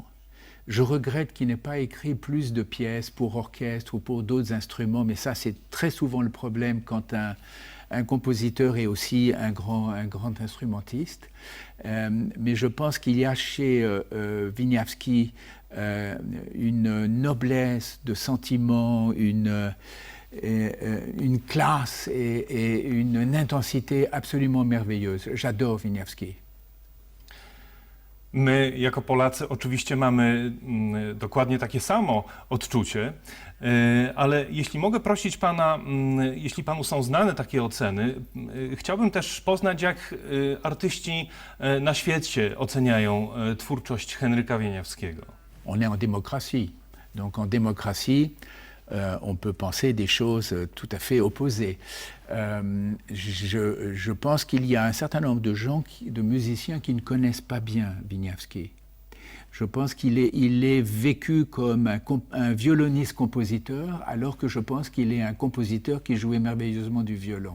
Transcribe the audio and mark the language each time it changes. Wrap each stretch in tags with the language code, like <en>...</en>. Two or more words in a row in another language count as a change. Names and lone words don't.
<fr>Je regrette qu'il n'ait pas écrit plus de pièces pour orchestre ou pour d'autres instruments, mais ça, c'est très souvent le problème quand un compositeur est aussi un grand instrumentiste. Mais je pense qu'il y a chez Wieniawski une noblesse de sentiment, une classe et une intensité absolument merveilleuse. J'adore Wieniawski.</fr> <pl>My, jako Polacy, oczywiście mamy dokładnie takie samo odczucie, ale jeśli mogę prosić Pana, jeśli Panu są znane takie oceny, chciałbym też poznać, jak artyści na świecie oceniają twórczość Henryka Wieniawskiego.</pl> <fr>On est en démocratie. Donc en démocratie, on peut penser des choses tout à fait opposées. Je pense qu'il y a un certain nombre de gens, de musiciens qui ne connaissent pas bien Wieniawski. Je pense qu'il est vécu comme un violoniste-compositeur, alors que je pense qu'il est un compositeur qui jouait merveilleusement du violon.</fr>